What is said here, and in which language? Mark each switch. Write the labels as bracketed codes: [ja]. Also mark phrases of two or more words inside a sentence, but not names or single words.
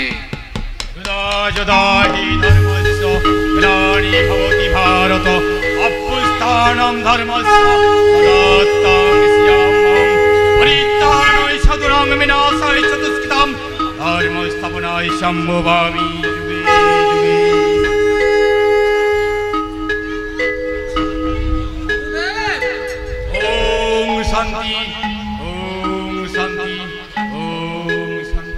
[sa] যদাহি ধর্মস্য গ্লানি ভবতি ভারত অভ্যুত্থানং ধর্মস্য তদাত্তাং স্যামং পরিত্রাণায় সাধুনাং বিনাশায় চ দুষ্কৃতাং ধর্মস্থাপনায় সম্ভবামি যুগে যুগে ওম শান্তি ওম শান্তি ওম শান্তি